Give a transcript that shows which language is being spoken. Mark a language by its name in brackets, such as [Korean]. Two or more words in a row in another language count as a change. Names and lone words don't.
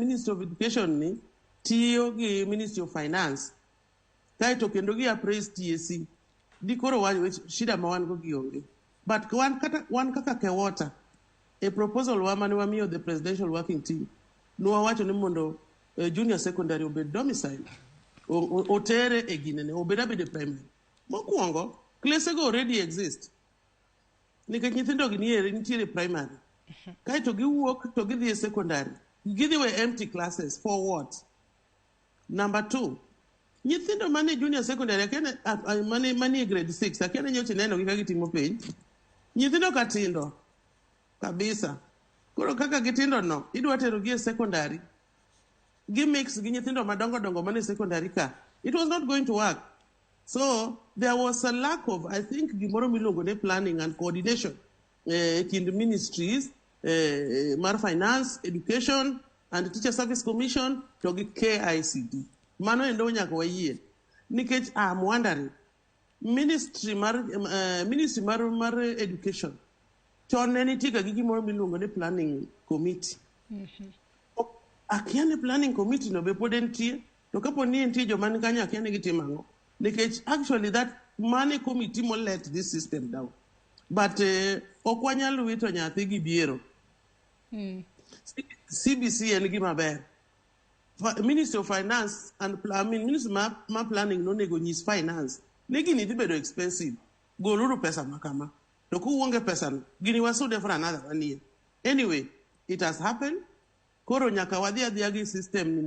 [Luo (Kenya and Tanzania)] Ministry of Education ni tiyo gi Ministry of Finance kaito kendo gi appraise TSC dikoro shida ma wan go gionge but wan kaka Kewota [English] a proposal [Luo (Kenya and Tanzania)] wa mane wamiyo [English] the presidential working team [Luo (Kenya and Tanzania)] wacho ni mondo [English] junior secondary [Luo (Kenya and Tanzania)] obed domicile otere e ginene obed primary mokwongo klese go [English] already exist [Luo (Kenya and Tanzania)] nikech nyithindo gi nitiere primary kaito giwuok to gidhi e secondary gidhi we [English] empty classes for what? Number 2, [Luo (Kenya and Tanzania)] nyithindo mane [English] junior secondary [Luo (Kenya and Tanzania)] mane grade 6 akiana nyocha neno gi ka gitimo penj nyithindo ka tindo kabisa koro kaka gitindo no idwa tero gi e secondary gi mix gi nyithindo madongo mane secondary ka [English] it was not going to work. So there was a lack of, I think, [Luo (Kenya and Tanzania)] gimoro miluongo ne [English] planning and coordination [Luo (Kenya and Tanzania)] kind ministries, mar finance, education, and teacher service commission to gi KICD. Mano endo nyaka wayie. Nikech [English] I'm wondering, [Luo (Kenya and Tanzania)] ministry mar education, chon ne nitie ga gi gimoro miluongo ne [English] planning committee. [Luo (Kenya and Tanzania)] Akia ne [English] planning committee [Luo (Kenya and Tanzania)] no be pod entie, to kapo ni entie joma ni kanyo akia ne gitimo ang'o. [English] Because actually that money committee will let this system down. [Luo (Kenya and Tanzania)] But okwanyal wito nyathi gi biero. CBC en gima ber. Ministry of Finance and Ministry ma planning no nego nyis finance. Negi ni bedo expensive. Goluru pesa makama. To kuonge pesa no. Gini wasude [English] for another 1 year. Anyway, it has happened. [Luo (Kenya and Tanzania)] Koro nyaka wadhi adhiya gi system ni